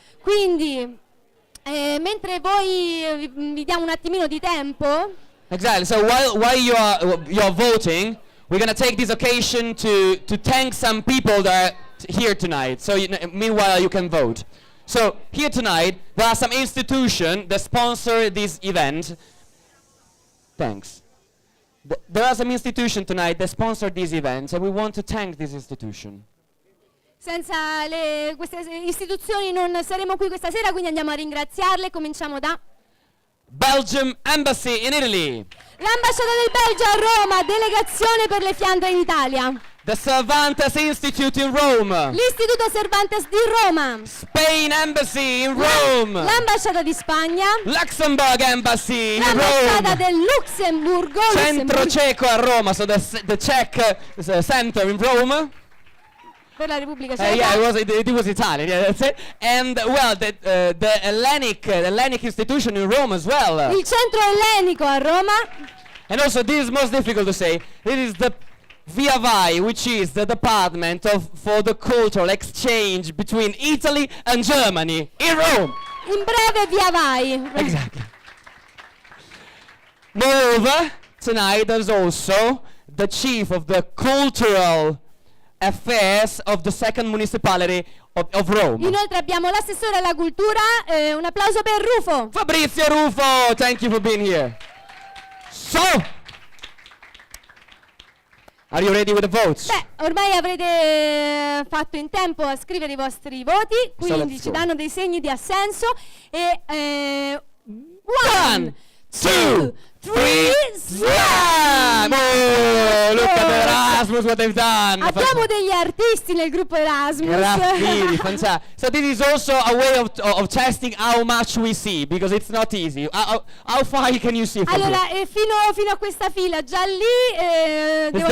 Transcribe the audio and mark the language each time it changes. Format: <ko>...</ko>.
<it>Quindi, mentre voi vi diamo un attimino di tempo.</it> <en>Exactly. So while you are voting, we're gonna take this occasion to thank some people that are here tonight. So meanwhile you can vote. So here tonight there are some institutions that sponsor this event. Thanks. There are some institutions tonight that sponsor these events, and we want to thank this institution.</en> <it>Senza queste istituzioni non saremo qui questa sera, quindi andiamo a ringraziarle. Cominciamo da</it> <en>Belgium Embassy in Italy.</en> <it>l'ambasciata del Belgio a Roma, delegazione per le Fiandre in Italia.</it> <en>The Cervantes Institute in Rome.</en> <it>L'Istituto Cervantes di Roma.</it> <en>Spain Embassy in Rome.</en> <it>L'ambasciata di Spagna.</it> <en>Luxembourg Embassy in</en> <it>L'ambasciata</it> <en>Rome.</en> <it>del Lussemburgo. Centro Ceco a Roma,</it> <en>so the Czech center in Rome.</en> <it>Per la Repubblica Ceca.</it> <en>Yeah, it was Italian. Yeah, that's it. And well, the Hellenic institution in Rome as well.</en> <it>Il centro ellenico a Roma.</it> <en>And also, this is most difficult to say. It is the Via Vai, which is the department for the cultural exchange between Italy and Germany in Rome.</en> <it>In breve, via vai.</it> <en>Exactly. Moreover, tonight there's also the chief of the cultural affairs of the second municipality of Rome.</en> <it>Inoltre abbiamo l'assessore alla cultura, un applauso per Rufo.</it> <en>Fabrizio Rufo, thank you for being here. So, are you ready with the votes?</en> <it>Beh, ormai avrete fatto in tempo a scrivere i vostri voti, quindi</it> <en>let's</en> <it>ci</it> <en>go.</en> <it>danno dei segni di assenso e</it> <en>1, 2, 3, slam! Oh, look at Erasmus, what they've done.</en> <it>abbiamo degli artisti nel gruppo Erasmus.</it> <en>Graffiti, fantastic. So this is also a way of testing how much we see, because it's not easy. How far can you see from</en> <it>Allora,</it> <en>here?</en> <it>fino a questa fila, già lì devo andare a</it>